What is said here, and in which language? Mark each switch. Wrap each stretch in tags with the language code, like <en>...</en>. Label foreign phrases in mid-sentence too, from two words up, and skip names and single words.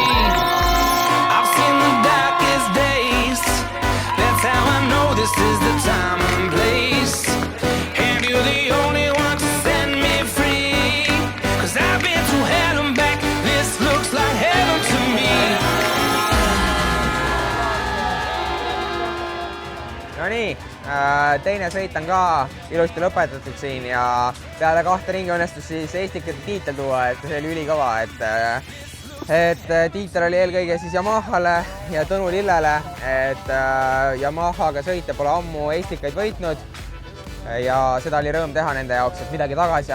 <en>I've seen the darkest days. That's how I know this is the time and place. And you're the only one to set me free. Cause I've been to hell and back. This looks like heaven to me.</en> <et>Nonii, teine sõit on ka ilusti lõpetatud siin ja peale 2 ringi õnnestus siis Estikate tiitel tuua, et see oli ülikõva, et tiitel oli eelkõige siis Yamahale ja Tõnu Lillele, et Yamahaga sõitja pole ammu Estikaid võitnud ja seda oli rõõm teha nende jaoks, et midagi tagasi</et>